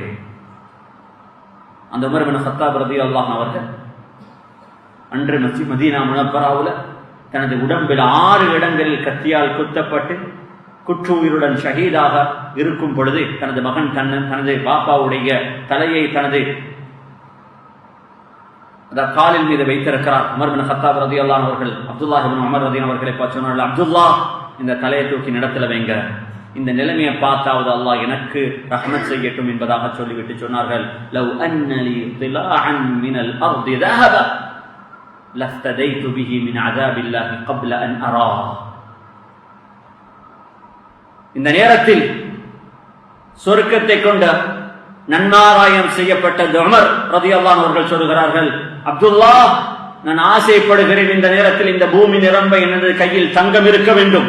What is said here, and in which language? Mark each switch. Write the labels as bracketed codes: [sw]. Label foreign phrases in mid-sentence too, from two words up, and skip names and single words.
[ta] அந்த உமர் இப்னு கத்தாப் ரலியல்லாஹு அவர்கள் அன்று மதீனா முனவ்வராவுல தனது உடம்பில் 6 இடங்களில் கத்தியால் குத்தப்பட்டு குற்றுயிருடன் ஷஹீதாக இருக்கும் பொழுது தனது மகன் தனது பாப்பாவுடைய தலையை தனது காலில் மீது வைத்திருக்கிறார். உமர் இப்னு கத்தாப் ரலியல்லாஹு அவர்கள் அப்துல்லாஹ் இப்னு உமர் ரலியல்லாஹு அவர்களை பார்த்து சொன்னார்கள், அப்துல்லாஹ், இந்த தலையை தூக்கி இடத்துல வைங்க, இந்த நிலைமையை பார்த்தாவது அல்லாஹ் எனக்கு ரஹ்மத் செய்யட்டும் என்பதாக சொல்லிவிட்டு சொன்னார்கள், [ar] لو أن لي طلاعا من الأرض ذهب لفتديت به من عذاب الله قبل ان اراه. [ta] இந்த நேரத்தில் சொர்க்கத்தை கொண்ட நன்மாராயம் செய்யப்பட்ட உமர் ரலியல்லாஹு அவர்கள் சொல்கிறார்கள், அப்துல்லாஹ், நான் ஆசைப்படுகிறேன் இந்த நேரத்தில் இந்த பூமி நிரம்ப எனது கையில் தங்கம் இருக்க வேண்டும்.